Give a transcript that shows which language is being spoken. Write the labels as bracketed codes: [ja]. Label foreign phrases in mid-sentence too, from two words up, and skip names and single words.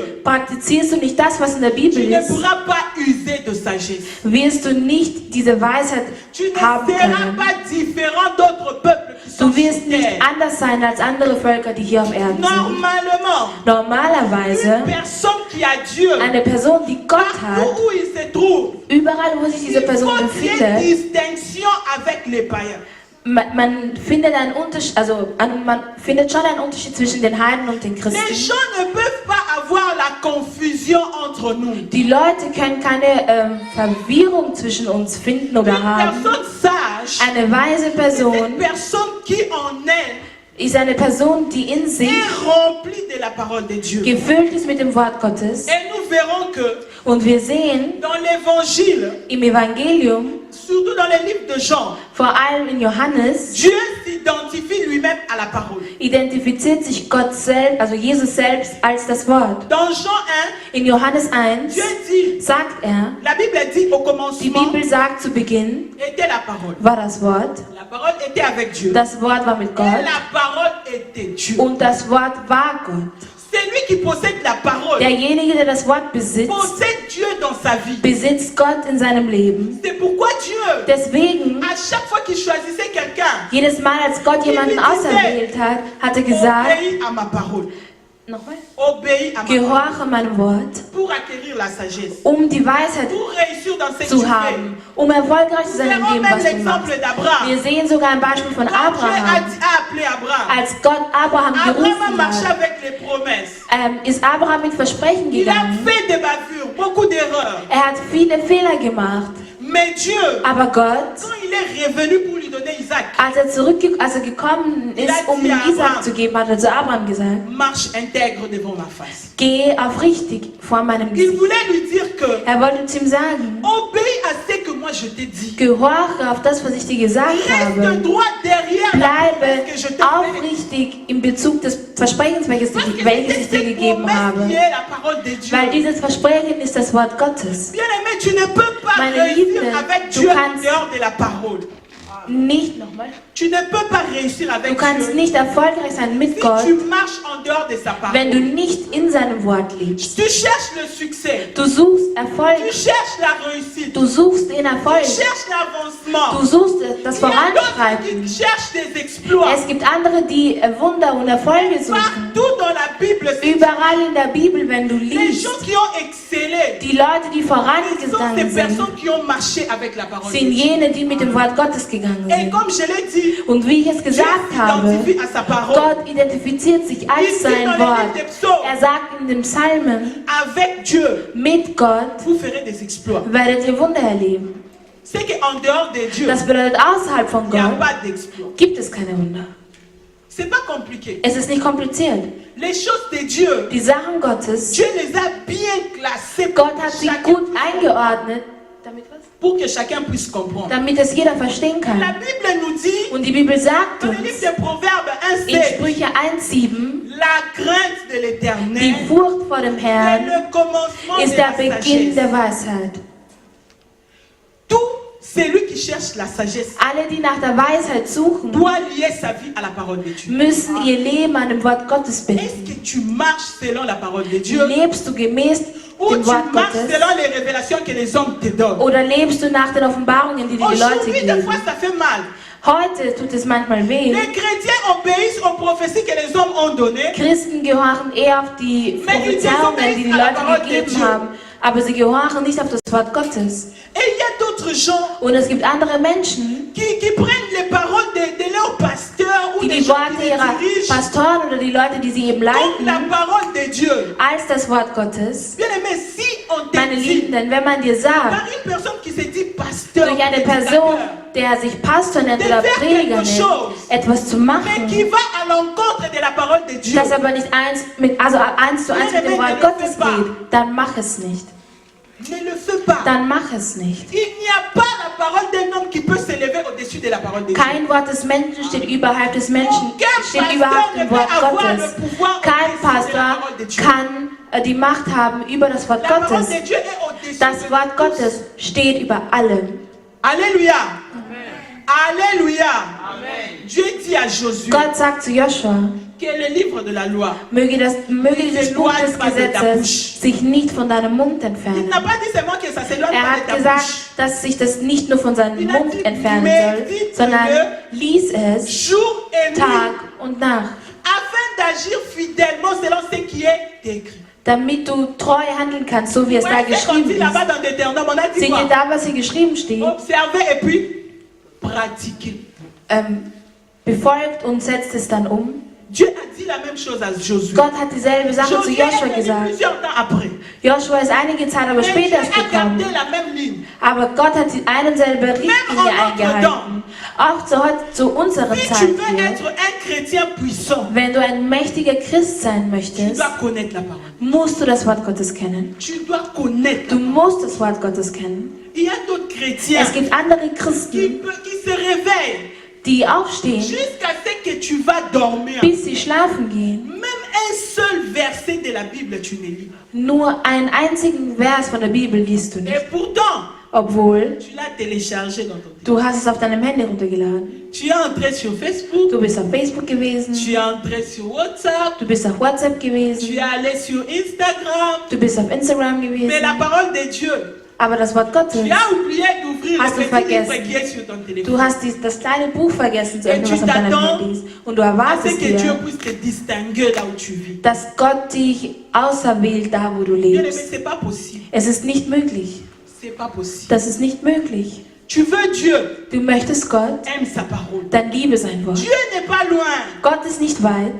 [de] praktizierst du nicht das, was in der [fr] Tu [de] Bibel [fr] ne [de] ist, [fr] pourras pas user de sagesse. [de] wirst du nicht diese Weisheit [fr] Tu ne [de] haben [fr] seras [de] können. [fr] pas différent d'autres peuples qui sont [de] Du wirst [fr] sur [de] nicht [fr] terre. [de] anders sein als andere Völker, die hier auf Erden sind. [fr] Normalement, [de] Normalerweise, [fr] une personne qui a Dieu, [de] eine Person, die Gott hat, [fr] partout où il se trouve, [de] überall, wo sich diese [fr] il [de] Person [fr] faut qu'il y ait une [de] befindet, [fr] distinction avec les païens. [de] man findet einen Unterschied, man findet schon einen Unterschied zwischen den Heiden und den [fr] Les [de] Christen. [fr] gens ne peuvent pas avoir la confusion entre nous. [de] Die Leute können keine Verwirrung zwischen uns finden oder [fr] Une [de] haben. [fr] personne sage, [de] Eine weise [fr] c'est [de] Person [fr] une personne qui en elle [de] ist eine Person, die in sich [fr] est remplie de la parole de Dieu. [de] gefüllt ist mit dem Wort Gottes. [fr] Et nous verrons que [de] Und wir sehen [fr] dans l'évangile, [de] im Evangelium, [fr] surtout dans les livres de Jean, [de] vor allem in Johannes, [fr] Dieu s'identifie lui-même à la parole. [de] identifiziert sich Gott selbst, also Jesus selbst, als das Wort. [fr] Dans Jean 1, [de] In Johannes 1 [fr] Dieu dit, [de] sagt er, [fr] la Bible dit au [de] die [fr] commencement [de] Bibel sagt zu Beginn, [fr] était la parole. [de] war das Wort, [fr] La parole était avec Dieu. [de] das Wort war mit [fr] Et [de] Gott [fr] la parole était Dieu. [de] und das Wort war Gott. [fr] C'est lui qui possède la parole. [de] Derjenige, der das Wort besitzt, [fr] Possède Dieu dans sa vie. [de] besitzt Gott in seinem Leben. [fr] C'est pourquoi Dieu, [de] Deswegen, [fr] à chaque fois qu'il choisissait quelqu'un, [de] jedes Mal, als Gott jemanden auserwählt hat, hat er gesagt, [fr] obéis à ma parole. [de] nochmal, [fr] Obéis à ma parole. [de] gehorche meinem Wort, [fr] Pour acquérir la sagesse. [de] die Weisheit [fr] Pour réussir dans ce que tu [de] zu [fr] fais. [de] haben, erfolgreich zu [fr] Nous [de] sein in [fr] verrons [de] dem, [fr] même [de] was du machst. [fr] l'exemple d'Abraham. [de] Wir sehen sogar ein Beispiel von [fr] Quand Dieu [de] Abraham. [fr] a appelé Abraham, [de] Als Gott Abraham [fr] Abraham a [de] gerufen [fr] marché [de] hat, [fr] avec les promesses. [de] ist Abraham mit Versprechen [fr] Il a [de] gegangen. [fr] fait des bavures, beaucoup d'erreurs. [de] Er hat viele Fehler gemacht. [fr] Mais Dieu, [de] Aber Gott, [fr] quand il est revenu pour lui donner Isaac, [de] als er gekommen ist, um ihm Isaac zu geben, hat er zu Abraham gesagt, [fr] marche intègre devant ma face. [de] geh aufrichtig vor meinem [fr] Il [de] Gesicht. [fr] voulait lui dire que [de] Er wollte zu ihm sagen, [fr] obéis à ce que moi je t'ai dit. [de] gehorche auf das, was ich dir gesagt [fr] Reste [de] habe. [fr] droit derrière la [de] Bleibe [fr] promesse que je t'ai faite. [de] aufrichtig im Bezug des Versprechens, welches [fr] Parce que [de] ich [fr] c'est [de] dir [fr] cette [de] gegeben [fr] promesse [de] habe. [fr] qui est la parole de Dieu. [de] Weil dieses Versprechen ist das Wort Gottes. [fr] Bien aimé, tu ne peux pas [de] Meine [fr] réussir [de] Liebe, [fr] avec [de] du [fr] Dieu en [de] kannst- [fr] dehors de la parole. [de] Nicht nochmal. [fr] Tu ne peux pas réussir [de] Du [fr] avec [de] kannst [fr] Dieu [de] nicht erfolgreich sein mit [fr] si [de] Gott, [fr] tu marches en dehors de sa [de] wenn du [fr] parole. [de] nicht in seinem Wort lebst. [fr] Tu cherches le succès. [de] Du suchst [fr] Tu [de] Erfolg, [fr] cherches la réussite. [de] du suchst den [fr] Tu [de] Erfolg, [fr] cherches l'avancement. [de] du suchst das [fr] Il y a d'autres [de] Voranschreiten. [fr] qui cherchent des exploits. [de] Es gibt andere, die Wunder und Erfolge suchen. [fr] Partout dans la Bible, c'est [de] Überall in der Bibel, wenn du [fr] les [de] liest, [fr] gens qui ont excellé. [de] die Leute, die [fr] Ce sont ces [de] vorangegangen sind, [fr] personnes qui ont marché avec la parole de [de] sind [fr] Dieu. [de] jene, die mit dem Wort Gottes gegangen [fr] Et [de] sind. [fr] comme je l'ai dit, [de] Und wie ich es [fr] Dieu [de] gesagt habe, [fr] s'identifie à sa parole. [de] Gott identifiziert sich [fr] Il [de] als [fr] dit [de] sein [fr] dans les [de] Wort. [fr] livres des psaumes, [de] Er sagt in den Psalmen, [fr] avec Dieu, [de] mit Gott [fr] vous ferez des exploits. [de] werdet ihr Wunder erleben. [fr] C'est qu'en dehors de Dieu, [de] Das bedeutet, außerhalb von [fr] il n'y a [de] Gott [fr] pas d'exploit. [de] gibt es keine Wunder. [fr] C'est pas compliqué. [de] Es ist nicht kompliziert. [fr] Les choses de Dieu, [de] Die Sachen Gottes, [fr] Dieu les a bien classées [de] Gott hat sie [fr] chacun- [de] gut eingeordnet, [fr] pour que chacun puisse comprendre. [de] damit es jeder verstehen [fr] La [de] kann. [fr] Bible nous dit, [de] Und die Bibel sagt [fr] dans le livre [de] uns [fr] des Proverbes [de] in [fr] 1,7, [de] Sprüche 1,7, [fr] la crainte de [de] die [fr] l'Éternel [de] Furcht vor dem [fr] est [de] Herrn [fr] le commencement [de] ist [fr] de [de] der [fr] la [de] Beginn [fr] sagesse. [de] der Weisheit. [fr] Tout Celui qui cherche la sagesse [de] alle, die nach der Weisheit suchen, [fr] doit lier sa vie à la parole de Dieu. [de] müssen ihr Leben an dem Wort Gottes [fr] Est-ce [de] binden. [fr] que tu marches selon la parole de Dieu [de] Lebst du gemäß [fr] ou [de] dem [fr] tu [de] Wort [fr] marches [de] Gottes? [fr] selon les révélations que les hommes te donnent? [de] Oder lebst du nach den Offenbarungen, die die Leute [fr] Aujourd'hui, des [de] geben? [fr] fois, ça fait mal. [de] Heute tut es manchmal weh. [fr] Les chrétiens obéissent aux prophéties que les hommes ont données. [de] Christen gehorchen eher auf die Prophezeiungen, die die Leute gegeben haben, aber sie gehorchen nicht auf das Wort Gottes. [fr] Et il y a d'autres gens [de] Und es gibt andere Menschen, [fr] qui prennent les paroles de leurs pasteurs ou [de] die [fr] des [de] die [fr] gens [de] Worte [fr] qui les [de] ihrer [fr] dirigent [de] Pastoren oder die Leute, die sie eben [fr] comme la [de] leiten, [fr] parole de Dieu. [de] als das Wort Gottes. [fr] Bien aimé, si on te [de] Meine [fr] dit [de] Lieben, denn wenn man dir [fr] par [de] sagt, [fr] une personne qui se dit pasteur, [de] durch eine Person, der sich Pastor nennt oder Prediger nennt, etwas zu [fr] mais qui [de] machen, [fr] va à l'encontre de la parole de Dieu, [de] das aber nicht eins zu eins mit dem Wort Gottes geht, dann mach es nicht. [fr] ne le fais pas. [de] Dann mach es nicht. [fr] Il n'y a pas la parole d'un homme qui peut s'élever au-dessus de la parole de Dieu. [de] Kein Wort des Menschen steht überhalb des Menschen, steht überhalb dem Wort Gottes. Kein Pastor kann die Macht haben über das Wort [fr] La parole [de] Gottes. [fr] de Dieu est au-dessus [de] Das [fr] de [de] Wort [fr] tous. [de] Gottes steht über allem. [fr] Alléluia. Alléluia. Dieu dit à Josué [de] Gott sagt zu Joshua, [fr] que le livre de la loi, [de] möge dieses Buch des Gesetzes sich nicht von deinem Mund [fr] il [de] entfernen. [fr] n'a pas dit seulement que ça s'éloigne [de] Er [fr] pas de [de] hat [fr] ta [de] gesagt, [fr] bouche. [de] dass sich das nicht nur von seinem Mund entfernen soll, sondern lies es [fr] Jour et nuit, [de] Tag und Nacht, [fr] afin d'agir fidèlement selon ce qui est écrit. [de] damit du treu handeln kannst, so wie es da [fr] Ouais, c'est comme [de] geschrieben [fr] dit là-bas [de] ist. [fr] dans Deutéronome, on a dit [de] Seht ihr [fr] quoi? [de] da, was hier geschrieben steht? [fr] Observer et puis pratiquer. [de] Befolgt und setzt es dann um. [fr] Dieu a dit la même chose à Josué. [de] Gott hat dieselbe Sache zu [fr] Josué [de] Joshua [fr] est venu [de] gesagt. [fr] plusieurs temps après. [de] Joshua ist einige Zeit aber [fr] Mais Dieu [de] später erst [fr] a gardé [de] gekommen. [fr] la même ligne. [de] Aber Gott hat die eine selbe Richtlinie eingehalten. Auch zu unserer [fr] Si tu [de] Zeit [fr] veux [de] hier. [fr] être un chrétien puissant, [de] Wenn du ein mächtiger Christ sein [fr] tu [de] möchtest, [fr] dois connaître la parole. [de] musst du das Wort Gottes kennen. [fr] Tu dois connaître. [de] Du musst das Wort Gottes kennen. [fr] Il y a d'autres chrétiens [de] Es gibt andere [fr] qui [de] Christen, [fr] se réveillent [de] die aufstehen, [fr] jusqu'à ce que tu vas dormir. [de] bis sie schlafen gehen. [fr] Même un seul verset de la Bible, tu ne lis. [de] Nur einen einzigen Vers von der Bibel liest du nicht. [fr] Et pourtant, [de] Obwohl, [fr] tu l'as téléchargé dans ton téléphone. [de] du hast es auf deinem Handy runtergeladen. [fr] Tu es entré sur Facebook, [de] Du bist auf Facebook gewesen. [fr] tu es entré sur WhatsApp, [de] Du bist auf WhatsApp [fr] tu [de] gewesen. [fr] es allé sur Instagram. [de] Du bist auf Instagram [fr] Mais [de] gewesen. [fr] la parole de Dieu, [de] Aber das Wort Gottes, [fr] tu as oublié d'ouvrir [de] Hast [fr] le [de] du [fr] petit livre [de] vergessen. [fr] qui est sur ton téléphone. [de] du hast das kleine Buch vergessen zu [fr] Et [de] öffnen, [fr] tu [de] was auf deinem [fr] t'attends [de] Handy ist. Und du [fr] à ce [de] erwartest [fr] que Dieu [de] dir, [fr] puisse te distinguer là où tu vis. [de] dass Gott dich auserwählt, da wo du [fr] Bien aimé, [de] lebst. [fr] c'est pas possible. [de] Es ist nicht möglich. [fr] C'est pas possible. [de] Das ist nicht möglich. [fr] Tu veux Dieu, [de] Du möchtest Gott, [fr] aime sa parole. [de] dann liebe sein Wort. [fr] Dieu n'est pas loin. [de] Gott ist nicht weit.